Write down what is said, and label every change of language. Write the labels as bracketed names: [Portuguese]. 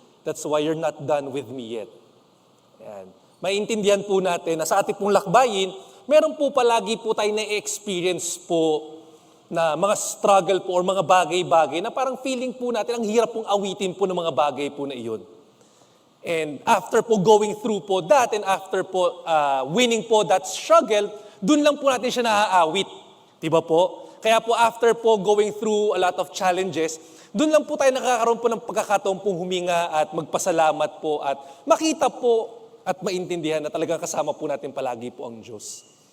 [English] That's why you're not done with me yet. [Filipino] Yan. Maintindihan po natin na sa ating pong lakbayin, meron po palagi po tayo na-experience po na mga struggle po or mga bagay-bagay na parang feeling po natin, ang hirap pong awitin po ng mga bagay po na iyon. [English] And after po going through po that and after po winning po that struggle, [Filipino] dun lang po natin siya naaawit. Diba po? Kaya po [English] after po going through a lot of challenges, [Filipino] dun lang po tayo nakakaroon po ng pagkakataon pong huminga at magpasalamat po at makita po at maintindihan na talagang kasama po natin palagi po ang Diyos.